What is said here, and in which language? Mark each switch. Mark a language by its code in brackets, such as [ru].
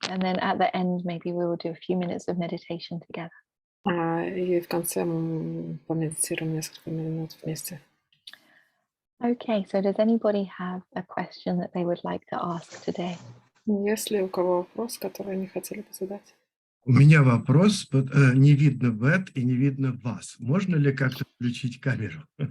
[en] And then at the end, maybe we will do a few minutes of meditation together. [ru] И в конце мы помедитируем несколько минут вместе. [en] Okay, so does anybody have a question that they would like to ask today? [ru] Есть ли у кого вопрос, который они хотели бы задать? У меня вопрос. Не видно Бет и не видно вас. Можно ли как-то включить камеру?